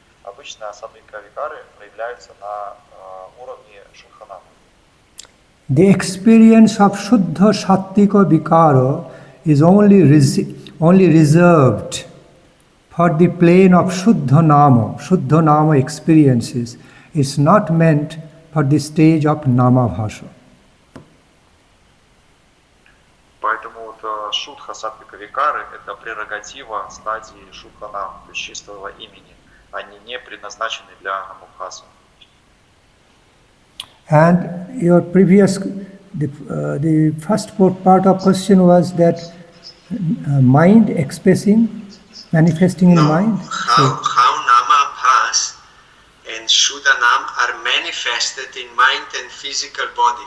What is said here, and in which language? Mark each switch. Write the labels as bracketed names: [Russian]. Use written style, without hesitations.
[Russian] обычно саттвика викары проявляются на уровне шудханама. [English] The experience of Shuddha Sattvika Vikara is only reserved for the plane of Shuddha Nama experiences. It's not meant for the stage of namabhasa. [Russian] Поэтому вот шудха саттвика викары это прерогатива стадии шудханама, то есть чистого имени. Они не предназначены для намабхаса. [English] And your previous, the first part of question was that mind expressing, manifesting in mind. How namabhas and shuddhanam are manifested in mind and physical body.